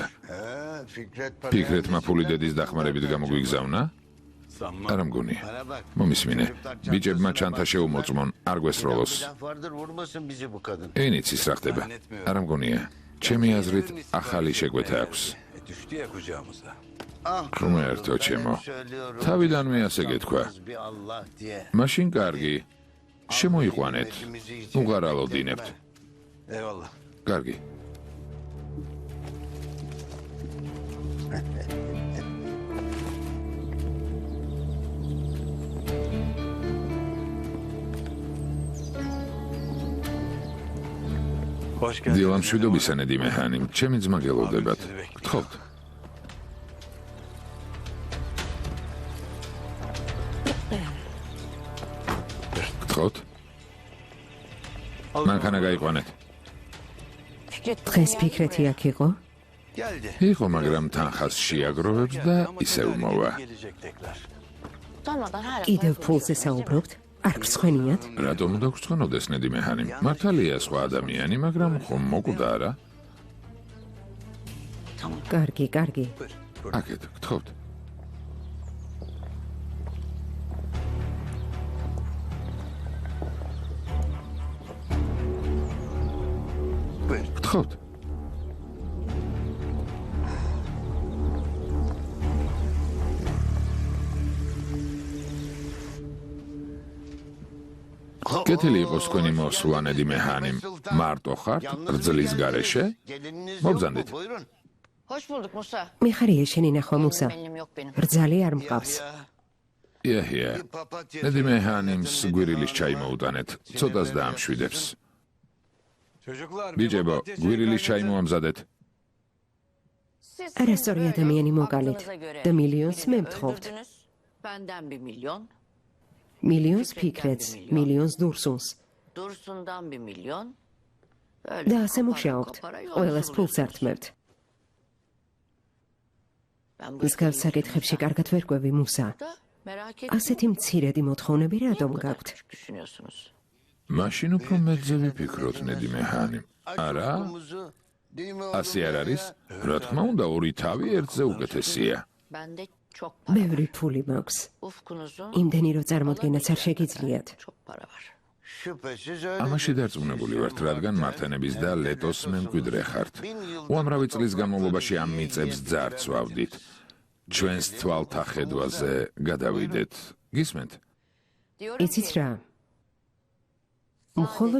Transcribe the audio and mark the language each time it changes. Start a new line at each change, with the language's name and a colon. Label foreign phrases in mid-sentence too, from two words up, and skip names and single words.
Georgian: ფიქრეთმა ფული დედის დახმარებით გამოგვიგზავნა? არა მგონია. მომისმინე. ბიჭებმა ჩანთა შეუმოწმონ, არ გვესროლოს. ენიცის რა ხდება? არა მგონია. ჩემი აზრით, ახალი შეკვეთა აქვს.
Turkish: Düştü ya kucağımıza.
Georgian: ღმერთო ჩემო. თავიდანვე ასე გეთქვა. მაშინ კარგი. შემოიყვანეთ. უღარალოდინებთ.
Turkish: Eyvallah.
Georgian: კარგი.
Turkish: Hoş geldin.
Georgian: დილა მშვიდობისა ნედი მეჰანი, ჩემი ძმა გელოდებათ. გთხოვთ. გთხოვთ. მანქანა გაიყვანეთ. დღეს ფიქრეთი აქ იყო?
Turkish: Geldi.
Georgian: იყო, მაგრამ თანხას შეაგროვებს და ისევ მოვა.
Turkish: Gelecek tekrar.
Georgian: კიდევ ფულზე საუბრობთ? არ გსხვენიათ? რატომ უნდა გწონოდეს ნედი მეჰანი? მართალია სხვა ადამიანი, მაგრამ ხომ მოკვდა არა? კარგი, კარგი. აკეთ, გთხოვთ.
Turkish: Buyur.
Georgian: გთხოვთ. კეთილი იყოს თქვენი მოსვლა ნედი მეჰანი. მარტო ხართ რძლის გარეშე? მობრძანდით.
Turkish: Buyurun. Hoş bulduk Musa.
Georgian: მიხარია შენი ნახვა, მუსა.
Turkish: Benim yok benim.
Georgian: რძალი არ მყავს. იაჰია. ნედი მეჰანიმს გვირილის ჩაი მოუტანეთ. ცოტას დაამშვიდებს.
Turkish: Çocuklar.
Georgian: ბიჭებო, გვირილის ჩაი მოამზადეთ.
Turkish: Siz
Georgian: არასწორი ადამიანი მოგალით
Turkish: aklınıza göre
Georgian: და მილიონს
Turkish: birini
Georgian: მე მთხოვთ.
Turkish: öldürdünüz. Benden 1 milyon.
Georgian: მილიონს ფიქრეთს, მილიონს დურსუნს.
Turkish: Dursun'dan 1 milyon. Böyle
Georgian: და ასე
Turkish: kopara
Georgian: მუშაობთ.
Turkish: kopara
Georgian: ყველას ფულს
Turkish: yolsuluyorsunuz.
Georgian: ართმევთ.
Turkish: Ben bu
Georgian: მსგავს საკითხებში კარგად ვერ ყვევი, მუსა.
Turkish: da merak ettim.
Georgian: ასეთი მცირედი მოთხოვნები
Turkish: Niye
Georgian: რატომ
Turkish: bu kadar
Georgian: გაქვთ?
Turkish: küçük düşünüyorsunuz?
Georgian: მაშინ უფრო მეძე ვიფიქროთ ნედი მეჰანი. არა? ასე არ არის? რა თქმა უნდა, ორი თავი ერთზე უკეთესია.
Turkish: Bende çok para var.
Georgian: ბევრი ფული მაქვს.
Turkish: Ufkunuzun
Georgian: იმდენი რო წარმოდგენაც არ შეგიძლიათ.
Turkish: çok para var. Şüphesiz öyle.
Georgian: ამაში დარწმუნებული ვართ, რადგან მართენების და ლეტოს მემკვიდრე ხართ. უამრავი წლის განმავლობაში ამ მიწებს ძარც ვავდით. ჩვენს თვალთა ხედვაზე გადავიდეთ. გისმენთ?
Turkish: Diyorum
Georgian: იცით
Turkish: ki,
Georgian: რა? მხოლოდ